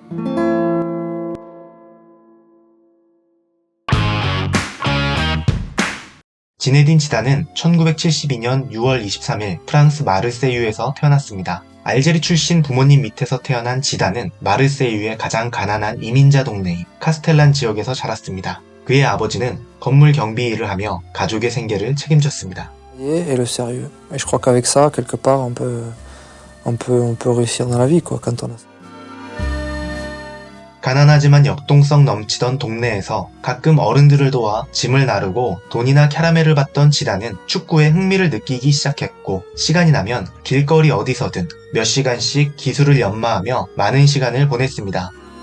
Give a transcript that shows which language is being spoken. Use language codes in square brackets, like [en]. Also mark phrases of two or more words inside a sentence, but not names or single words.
[ko] 지네딘 지단은 1972년 6월 23일 프랑스 마르세유에서 태어났습니다. 알제리 출신 부모님 밑에서 태어난 지단은 마르세유의 가장 가난한 이민자 동네인 카스텔란 지역에서 자랐습니다. 그의 아버지는 건물 경비 일을 하며 가족의 생계를 책임졌습니다. [fr] Et le sérieux. Et je crois qu'avec ça, quelque part, on peut réussir dans la vie, quoi, quand on a ça. [ko] 가난하지만 역동성 넘치던 동네에서 가끔 어른들을 도와 짐을 나르고 돈이나 캐러멜을 받던 지단은 축구에 흥미를 느끼기 시작했고, 시간이 나면 길거리 어디서든 몇 시간씩 기술을 연마하며 많은 시간을 보냈습니다.